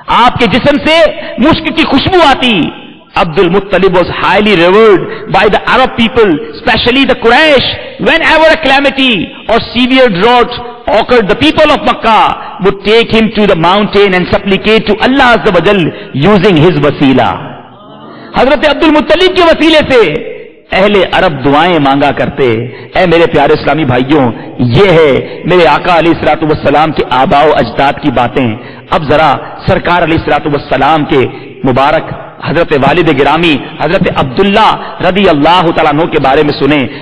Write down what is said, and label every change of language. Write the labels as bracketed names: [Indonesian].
[Urdu] آپ کے جسم سے مشک کی خوشبو آتی. [English] Abdul Muttalib was highly revered by the Arab people, especially the Quraysh. Whenever a calamity or severe drought occurred, the people of Makkah would take him to the mountain and supplicate to Allah Azza wa Jal using his wasila. [Urdu] Hazrat Abdul Muttalib کے وسیلے سے اہل عرب دعائیں مانگا کرتے. اے میرے پیارے اسلامی بھائیوں, یہ ہے میرے آقا علیہ الصلوۃ والسلام کے آباء و اجداد کی باتیں. اب ذرا سرکار علیہ الصلوۃ والسلام کے مبارک حضرت والد گرامی حضرت عبداللہ رضی اللہ تعالیٰ عنہ کے بارے میں سنیں.